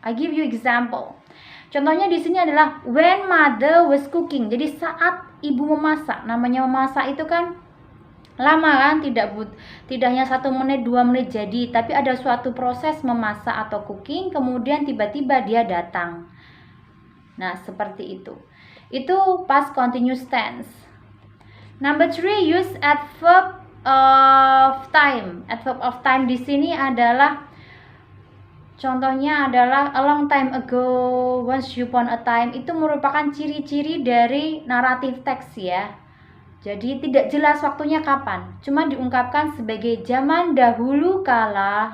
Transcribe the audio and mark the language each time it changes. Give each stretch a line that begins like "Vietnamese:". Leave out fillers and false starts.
English: I give you example.
Indonesian: Contohnya di sini adalah
English: when mother was cooking.
Indonesian: Jadi saat ibu memasak. Namanya memasak itu kan lama kan, tidak hanya 1 menit 2 menit jadi, tapi ada suatu proses memasak atau cooking, kemudian tiba-tiba dia datang. Nah, seperti itu. Itu
English: past continuous tense. Number 3, use adverb of time. Adverb of time
Indonesian: di sini adalah contohnya adalah
English: a long time ago, once upon a time.
Indonesian: Itu merupakan ciri-ciri dari naratif teks ya. Jadi tidak jelas waktunya kapan, cuma diungkapkan sebagai zaman dahulu kala.